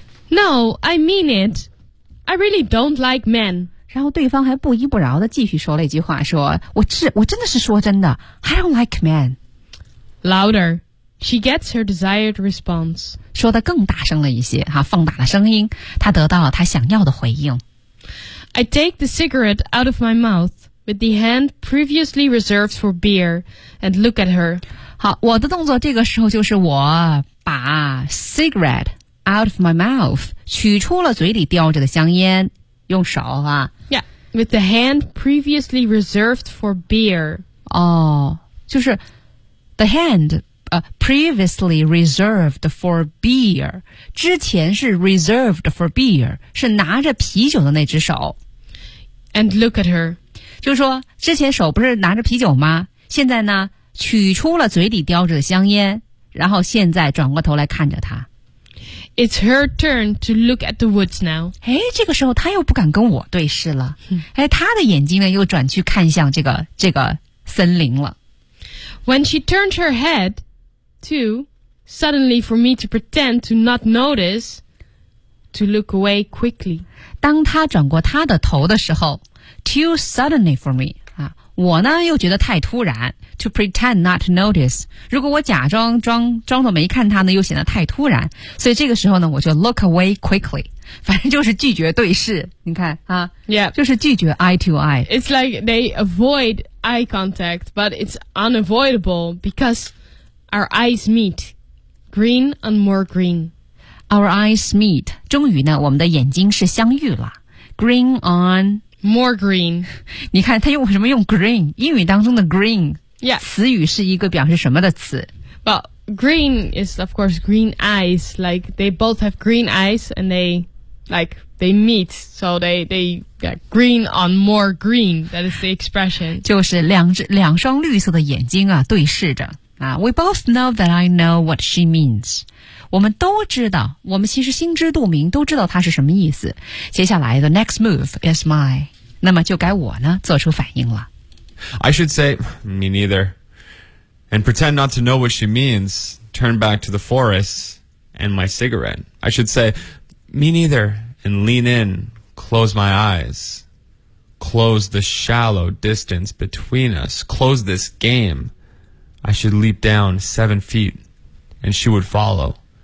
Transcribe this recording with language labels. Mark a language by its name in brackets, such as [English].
[English] No, I mean it. I really don't like men. [Chinese] 然后对方还不依不饶的继续说了一句话，说我真的是说真的 [English] I don't like men. Louder. She gets her desired response. [Chinese] 说得更大声了一些哈，放大了声音，她得到了她想要的回应。 [English] I take the cigarette out of my mouth with the hand previously reserved for beer and look at her. [Chinese] 好，我的动作这个时候就是我把 [English] cigarette out of my mouth [Chinese] 取出了嘴里叼着的香烟，用手啊。 [English] Yeah, with the hand previously reserved for beer. 哦，就是 the hand previously reserved for beer. [Chinese] 之前是 [English] reserved for beer, [Chinese] 是拿着啤酒的那只手。 [English] And look at her. [Chinese] 就是说之前手不是拿着啤酒吗，现在呢取出了嘴里叼着的香烟，然后现在转过头来看着她。 [English] It's her turn to look at the woods now. [Chinese] 哎，这个时候她又不敢跟我对视了。哎，她的眼睛呢又转去看向这个森林了。 [English] When she turned her head to, suddenly for me to pretend to not notice,To look away quickly. [Chinese] 当他转过他的头的时候 [English] too suddenly for me,、 [Chinese] 啊、我呢又觉得太突然 [English] to pretend not to notice. [Chinese] 如果我假装装作没看他呢又显得太突然，所以这个时候呢我就 [English] look away quickly. [Chinese] 反正就是拒绝对视，你看啊、 [English] yep. [Chinese] 就是拒绝 [English] eye to eye. It's like they avoid eye contact, but it's unavoidable because our eyes meet. Green and more green. Our eyes meet. [Chinese] 终于呢我们的眼睛是相遇了。 [English] Green on. More green. [Chinese] 你看他用什么用 green? 英语当中的 green. [English] Yeah. [Chinese] 词语是一个表示什么的词。 [English] Well, green is of course green eyes. Like, they both have green eyes and they, like, they meet. So they get green on more green. That is the expression. [Chinese] 就是两双绿色的眼睛啊对视着。 [English] 啊、we both know that I know what she means. [Chinese] 我们都知道，我们其实心知肚明，都知道她是什么意思。 [English] 接下来 the next move is mine. [Chinese] 那么就该我呢做出反应了。 [English] I should say, me neither. And pretend not to know what she means, turn back to the forest and my cigarette. I should say, me neither, and lean in, close my eyes. Close the shallow distance between us. Close this game.I should leap down 7 feet and she would follow.